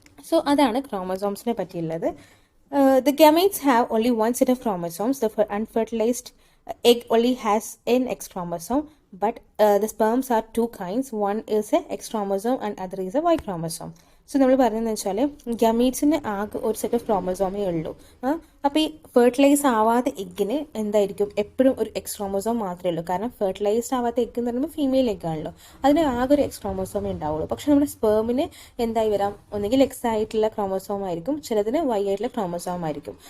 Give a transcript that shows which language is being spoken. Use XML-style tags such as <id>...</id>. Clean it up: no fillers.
<ml>So അതാണ് ക്രോമസോംസിനെ പറ്റിയുള്ളത്.</ml> <en>The gametes have only one set of chromosomes. The unfertilized egg only has an X chromosome, but the sperms are 2 kinds. One is a X chromosome and other is a Y chromosome.</en> <ml>So നമ്മൾ പറയുന്നത് വെച്ചാൽ ഗമീറ്റ്സിന് ആകെ ഒരു set of ക്രോമസോമേ ഉള്ളൂ. അപ്പോൾ ഈ fertilise ആവാത്ത എഗ്ഗിന് എന്തായിരിക്കും എപ്പോഴും ഒരു എക്സ് ക്രോമസോം മാത്രമേ ഉള്ളൂ. കാരണം ഫെർട്ടിലൈസ്ഡ് ആവാത്ത എഗ് എന്ന് പറയുമ്പോൾ ഫീമെയിൽ എഗ്ഗാണല്ലോ, അതിന് ആകെ ഒരു എക്സ് ക്രോമസോമേ ഉണ്ടാവുള്ളൂ. പക്ഷെ നമ്മുടെ സ്പേമിന് എന്തായി വരാം, ഒന്നുകിൽ എക്സ് ആയിട്ടുള്ള ക്രോമസോം ആയിരിക്കും, ചിലതിന് വൈ ആയിട്ടുള്ള ക്രോമസോം ആയിരിക്കും.</ml>